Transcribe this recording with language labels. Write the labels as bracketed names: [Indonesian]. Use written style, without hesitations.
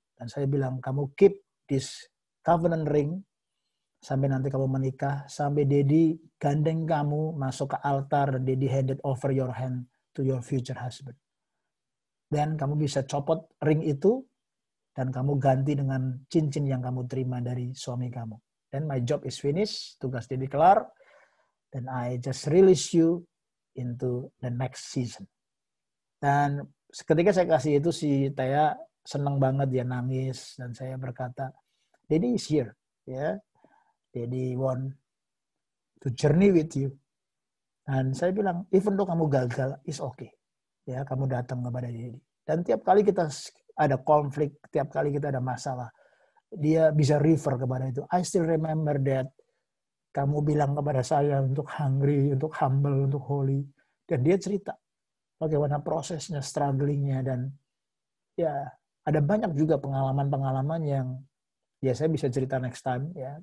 [Indonesian] Dan saya bilang kamu [English] keep this covenant ring [Indonesian] sampai nanti kamu menikah, sampai Daddy gandeng kamu masuk ke altar dan [English] Daddy handed over your hand to your future husband. [Indonesian] Dan kamu bisa copot ring itu dan kamu ganti dengan cincin yang kamu terima dari suami kamu. [English] Dan my job is finished, [Indonesian] tugas Daddy kelar, [English] dan I just release you into the next season. [Indonesian] Dan ketika saya kasih itu, si Tia senang banget, dia nangis, dan saya berkata, [English] Daddy is here, [Indonesian] ya. [English] Daddy want to journey with you. [Indonesian] Dan saya bilang, [English] even though [Indonesian] kamu gagal, [English] it's okay. [Indonesian] Ya, kamu datang kepada Daddy. Dan tiap kali kita ada konflik, tiap kali kita ada masalah, dia bisa refer kepada itu. [English] I still remember that [Indonesian] kamu bilang kepada saya untuk hungry, untuk humble, untuk holy. Dan dia cerita bagaimana prosesnya, strugglingnya, dan ya ada banyak juga pengalaman-pengalaman yang ya saya bisa cerita next time, ya.